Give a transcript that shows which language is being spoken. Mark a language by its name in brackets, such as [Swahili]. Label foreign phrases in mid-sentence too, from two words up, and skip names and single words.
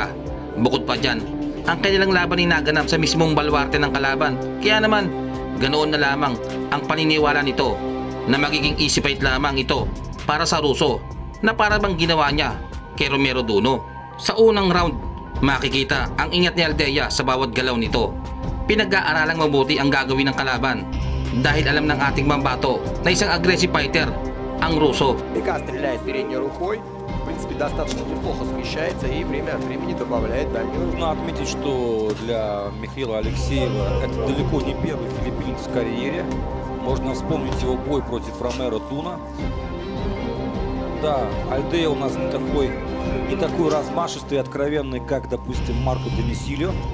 [Filipino] Bukod pa dyan, ang kanilang laban ay naganap sa mismong baluarte ng kalaban, kaya naman ganoon na lamang ang paniniwala nito na magiging [English] easy fight [Filipino] lamang ito para sa Ruso na para bang ginawa niya kay Romero Duno. Sa unang round, makikita ang ingat ni Aldea sa bawat galaw nito. Pinag-aaralang mabuti ang gagawin ng kalaban dahil alam ng ating mambato на isang [English] aggressive fighter [Filipino] ang Ruso. [Russian] Ика стреляет передней рукой, в принципе, достаточно неплохо смещается и время от времени добавляет дальнюю. Нужно отметить, что для Михаила Алексеева это далеко не первый филиппинец в карьере. Можно вспомнить его бой против Ромеро Дуна. Да, Альдея у нас не такой размашистый и откровенный, как, допустим, Марко Домисильо.